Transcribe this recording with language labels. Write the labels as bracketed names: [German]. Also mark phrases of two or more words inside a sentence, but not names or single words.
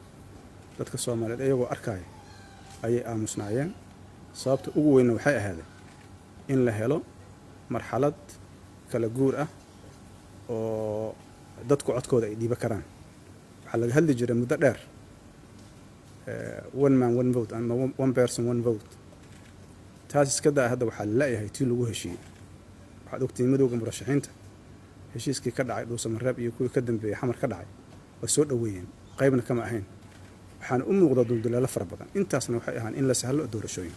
[Somali] dadka Soomaaliyeed iyagoo arkaya ayay aamusnaayeen. sababta ugu weyn waxay ahayd in la helo marxalad kala guur ah oo dadku codkooda ay dhiiba karaan. waxaa laga hadli jiray muddo dheer [English] one man one vote [Somali] ama [English] one person one vote. [Somali] taas iska daa hadda waxaa laleeyahay tii lagu heshiiyey. waxaad ogtihiin madowga murashaxiinta heshiiskii ka dhacay dhuusamareeb iyo kuwii ka dambeeyey xamar ka dhacay way soo dhoweeyeen, qaybna kama ahayn. waxaana u muuqda dulduleelo fara badan. intaasna waxay ahaan in la sahlo doorashooyinka.